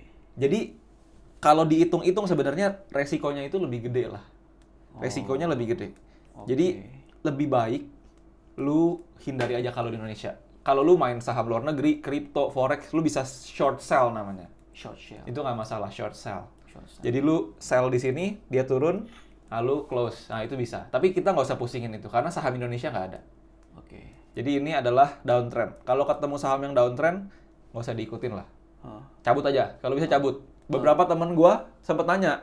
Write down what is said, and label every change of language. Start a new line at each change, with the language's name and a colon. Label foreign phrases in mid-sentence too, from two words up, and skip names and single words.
Indonesian: Jadi kalau dihitung-hitung sebenarnya resikonya itu lebih gede lah. Resikonya lebih gede. Oke. Jadi lebih baik lu hindari aja kalau di Indonesia. Kalau lu main saham luar negeri, kripto, forex, lu bisa
English: short sell
Indonesian: namanya.
English: Short sell.
Indonesian: Itu nggak masalah
English: short sell. Short sell.
Indonesian: Jadi lu sell di sini, dia turun, lalu close. Nah itu bisa. Tapi kita nggak usah pusingin itu karena saham Indonesia nggak ada. Oke. Jadi ini adalah downtrend. Kalau ketemu saham yang downtrend, nggak usah diikutin lah. Hah. Cabut aja. Kalau bisa cabut. Beberapa temen gua sempet nanya,